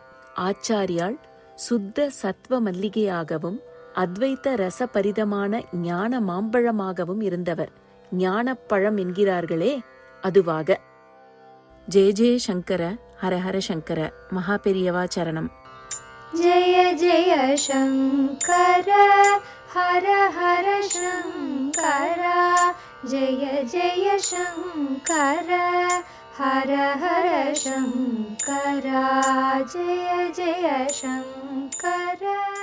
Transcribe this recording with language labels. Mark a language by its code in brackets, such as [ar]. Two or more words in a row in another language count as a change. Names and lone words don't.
[ta] ஆச்சாரியால் சுத்த சத்வ மல்லிகையாகவும் அத்வைத்த ரசபரிதமான ஞான மாம்பழமாகவும் இருந்தவர். ஞானப்பழம் என்கிறார்களே, அதுவாக. [sa] जय जय शङ्कर, हर हर शङ्कर. [ta] மகா பெரியவா சரணம். [sa] जय जय शङ्कर हर हर शङ्कर जय जय शङ्कर हर हर शङ्कर जय जय शङ्कर।